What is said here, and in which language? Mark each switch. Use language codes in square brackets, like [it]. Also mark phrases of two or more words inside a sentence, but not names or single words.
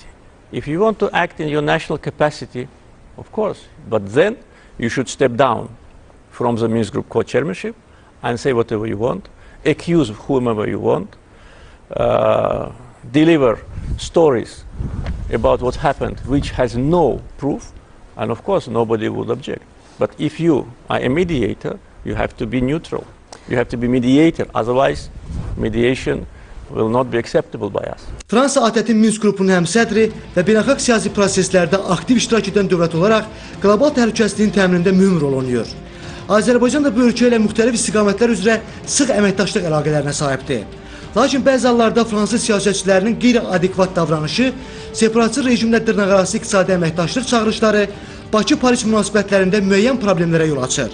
[en] If you want to act in your national capacity, of course, but then you should step down from the Minsk Group co-chairmanship and say whatever you want, accuse whomever you want, deliver stories about what happened which has no proof, and of course nobody would object. But if you are a mediator, you have to be neutral. You have to be mediator, otherwise mediation will not be acceptable by us. [az] Fransa ATƏT-in Minsk qrupunun həmsədri və beynəlxalq siyasi proseslərdə aktiv iştirak edən dövlət olaraq qlobal təhlükəsizliyin təminində mühüm rol oynayır. Azərbaycan da bu ölkə ilə müxtəlif istiqamətlər üzrə sıx əməkdaşlıq əlaqələrinə sahibdir. Lakin bəzi hallarda fransız siyasətçilərinin qeyri-adekvat davranışı, separatçı rejimlə dırnaqarası iqtisadi əməkdaşlıq çağırışları Bakı-Paris münasibətlərində müəyyən problemlərə yol açır.